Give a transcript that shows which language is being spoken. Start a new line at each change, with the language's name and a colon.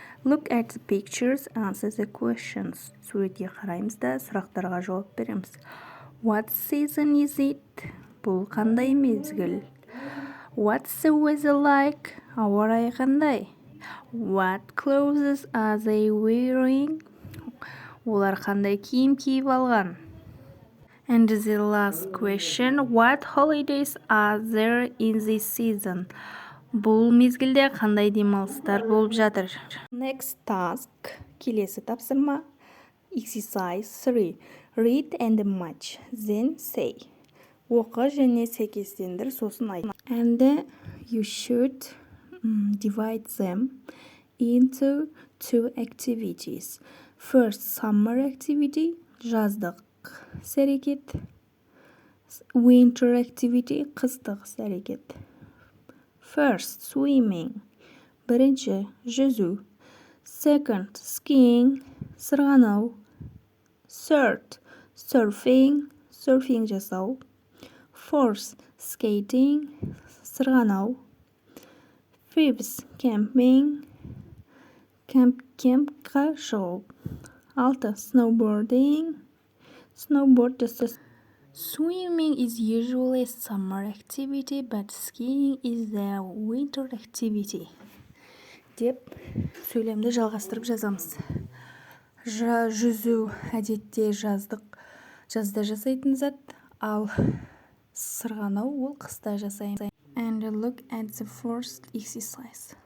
English: Look at the pictures, answer the questions.
Kazakh: Суретке қараймыз да сұрақтарға жауап береміз.
English: What season is it?
Kazakh: Бұл қандай мезгіл?
English: What's the weather like?
Kazakh: Ауа райы қандай?
English: What clothes are they wearing?
Kazakh: Олар қандай киім киіп алған?
English: And the last question, what holidays are there in this season?
Kazakh: Бұл мезгілде қандай демалыстар болып жатыр?
English: Next task,
Kazakh: келесі тапсырма.
English: Exercise 3. Read and match, then say.
Kazakh: Оқы және сәйкестендір, сосын айт.
English: And you should divide them into 2 activities. First, summer activity,
Kazakh: жаздық әрекет.
English: Winter activity,
Kazakh: қыстық әрекет.
English: First, swimming.
Kazakh: Бірінші, жүзу.
English: Second, skiing,
Kazakh: сырғанау.
English: Third, surfing
Kazakh: жасау.
English: Fourth, skating,
Kazakh: сырғанау.
English: Fifth, camping,
Kazakh: кемпқа шығу.
English: 6. Snowboarding, snowboard
Kazakh: жасау.
English: Swimming is usually a summer activity, but skiing is the winter activity.
Kazakh: Деп сөйлемді жалғастырып жазамыз. Жүзу әдетте жазда жасайтын зат, Ал сырғанау ол қыста жасаймыз.
English: And look at the first exercise.